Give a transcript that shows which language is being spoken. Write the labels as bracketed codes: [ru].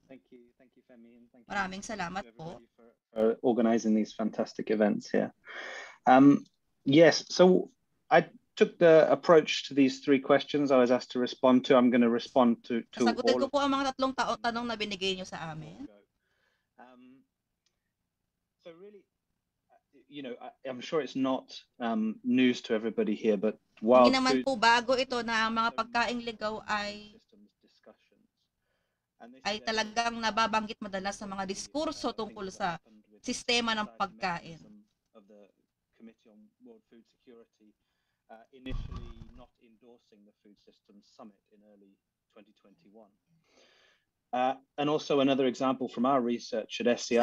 [en] Thank you, Femi, and thank you. [tl] Maraming salamat po [en] for organizing these fantastic events here. Yes, so I took the approach to these three questions I was asked to respond to. I'm going to respond to [tl] Sagutin [en] all [tl] ko po ang mga tatlong tanong na binigay niyo sa amin. [en] So really, I'm sure it's not news to everybody here, but wild [tl] Hindi naman [en] food [tl] po bago ito na ang mga pagkaing ligaw ay talagang nababanggit madalas sa mga diskurso tungkol sa sistema ng pagkain. [en] of the Committee on World Food Security initially not endorsing the Food Systems Summit in early 2021. And also another example from our research at SCI.